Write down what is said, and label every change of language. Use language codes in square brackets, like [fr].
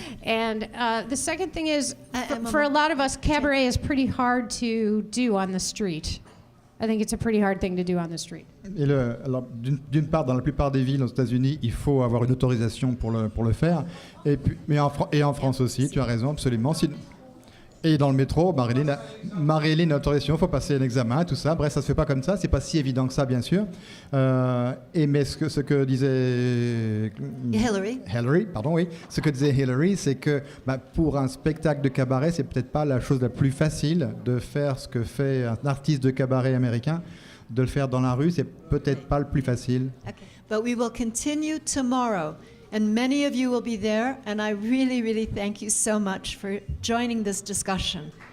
[en] And the second thing is, for a lot of us, cabaret is pretty hard to do on the street. I think it's a pretty hard thing to do on the street. [fr] Et alors, d'une part, dans la plupart des villes aux États-Unis, il faut avoir une autorisation pour le faire. Et puis, mais en France aussi, tu as raison, absolument. Et dans le métro, Marilyn a autorisation, il faut passer un examen, tout ça. Bref, ça ne se fait pas comme ça, c'est pas si évident que ça, bien sûr. Mais ce que disait Hilary, ce que disait Hilary, c'est que pour un spectacle de cabaret, c'est peut-être pas la chose la plus facile de faire ce que fait un artiste de cabaret américain. De le faire dans la rue, c'est peut-être pas le plus facile. [en] Okay. But we will continue tomorrow. And many of you will be there, and I really, really thank you so much for joining this discussion.